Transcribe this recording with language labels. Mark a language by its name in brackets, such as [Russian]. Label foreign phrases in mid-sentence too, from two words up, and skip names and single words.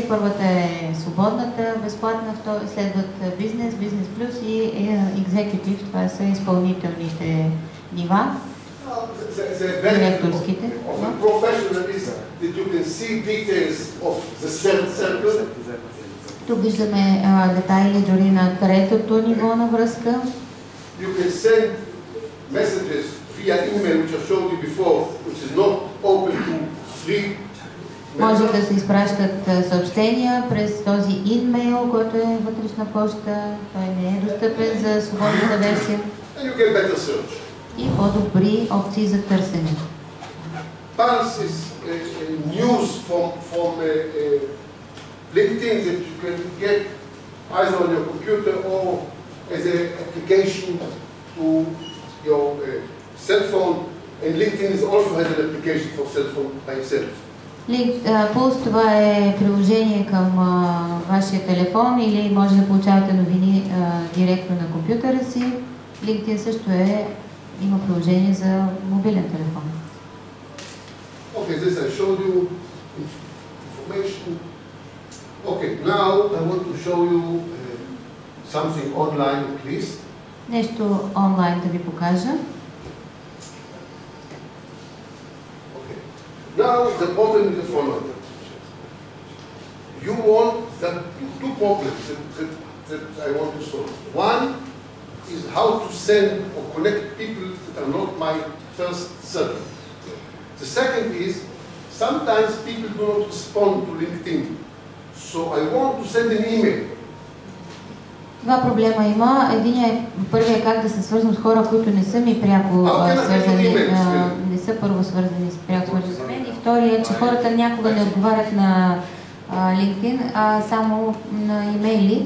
[Bulgarian] Първата е свободната, безплатна, следват бизнес, бизнес плюс и екзекутив. Това са изпълнителните нива. Директорските. Тук виждаме детайли дори на третото ниво на връзка. [English] You can send messages via email, which I showed you before, which is not open to free. [Bulgarian] Може да се изпращат съобщения през този имейл, който е вътрешна почта. Той не е достъпен за свободната версия. [English] And you get better search. [Bulgarian] И по-добри опции за търсене. [English] Pulse is news from LinkedIn that you can get either on your computer or as an application to your cell phone, and LinkedIn is also has an application for cell phone by itself. [Bulgarian] Пулс, това е приложение към вашия телефон или може да получавате новини директно на компютъра си. LinkedIn също има приложение за мобилен телефон. [English] Okay, this I showed you information. Okay, now I want to show you something online, please. [Bulgarian] Нещо онлайн да ви покажа. [English] Okay. Now the problem is the following. You want two problems that I want to solve. One is how to send or connect people that are not my first circle. The second is sometimes people do not respond to LinkedIn. So I want to send an email. [Bulgarian] Два проблема има. Първият е как да се свързвам с хора, които не са ми пряко свързани, не са първо свързани с пряко свързани с мен. И вторият е, че хората някога не отговарят на LinkedIn, а само на имейли.